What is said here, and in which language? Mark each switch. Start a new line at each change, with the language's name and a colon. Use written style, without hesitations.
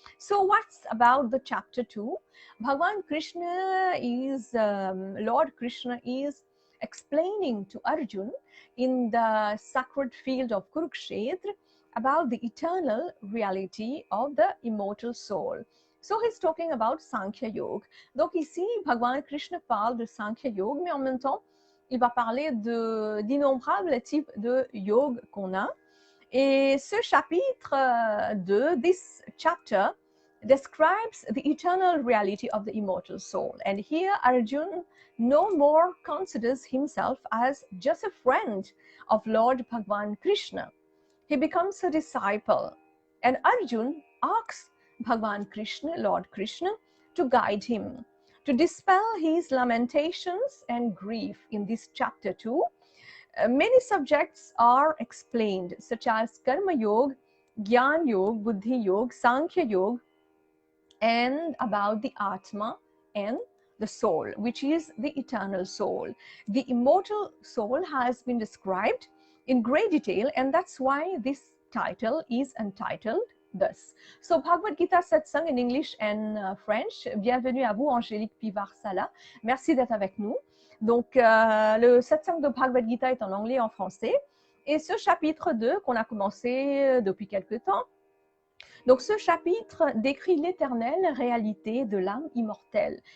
English: So, what's about the chapter 2? Bhagwan Krishna is, Lord Krishna is explaining to Arjuna in the sacred field of Kurukshetra about the eternal reality of the immortal soul. So he's talking about Sankhya Yoga.
French: Donc ici, Bhagwan Krishna parle de Sankhya Yoga, mais en même temps, il va parler d'innombrables types de yoga qu'on a. Et ce chapitre 2,
English: this chapter, describes the eternal reality of the immortal soul. And here Arjuna no more considers himself as just a friend of Lord Bhagwan Krishna. He becomes a disciple, and Arjuna asks Bhagwan Krishna, Lord Krishna, to guide him, to dispel his lamentations and grief. In this chapter 2, many subjects are explained, such as Karma Yoga, Gyan Yoga, Buddhi Yoga, Sankhya Yoga, and about the Atma and the soul, which is the eternal soul. The immortal soul has been described in great detail, and that's why this title is entitled thus. So, Bhagavad Gita Satsang in English and French.
French: Bienvenue à vous, Angélique Pivar-Sala. Merci d'être avec nous. Donc, le Satsang de Bhagavad Gita est en anglais et en français. Et ce chapitre 2 qu'on a commencé depuis quelque temps, donc ce chapitre décrit l'éternelle réalité de l'âme immortelle.